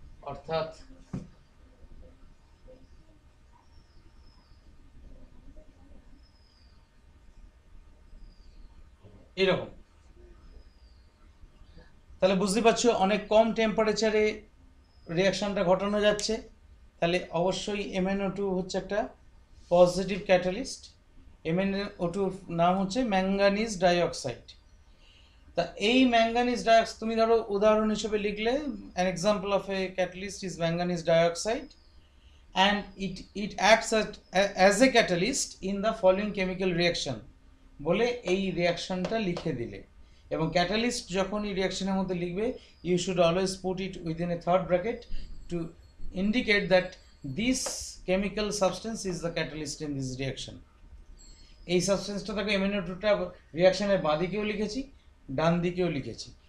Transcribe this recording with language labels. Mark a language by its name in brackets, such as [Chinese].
[Bangla] অর্থাৎ এরকম, তাহলে বুঝতে পারছো অনেক কম টেম্পারেচারে রিয়াকশনটা ঘটানো যাচ্ছে। তাহলে অবশ্যই MnO2 হচ্ছে একটা পজিটিভ ক্যাটালিস্ট। MnO2 নাম হচ্ছে ম্যাঙ্গানিজ ডাইঅক্সাইড। তা এই ম্যাঙ্গানিজ ডাইঅক্সাইড তুমি ধরো উদাহরণ হিসেবে লিখলে [English] an example of a catalyst is manganese dioxide and it acts as a catalyst in the following chemical reaction [Bangla] বলে এই রিয়াকশনটা লিখে দিলে। এবং ক্যাটালিস্ট যখন এই রিয়াকশনের মধ্যে লিখবে, [English] You should always put it within a third bracket to indicate that this chemical substance is the catalyst in this reaction. [Bangla] এই সাবস্টেন্সটা তাকে MnO2টা রিয়াকশনের বাঁ দিকেও লিখেছি, ডান দিকেও লিখেছি।